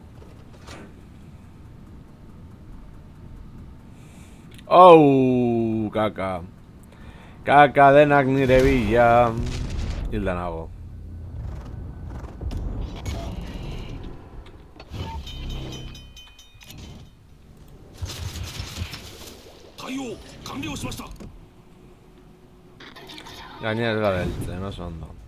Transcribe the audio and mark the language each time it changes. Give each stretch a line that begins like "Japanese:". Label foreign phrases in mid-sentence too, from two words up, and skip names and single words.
Basque: Oh, kaka. Kaka denak nire bila. Hilda nago.
Japanese: 対応完了しました
Basque: Gainera ez gara heltzen, oso ondo.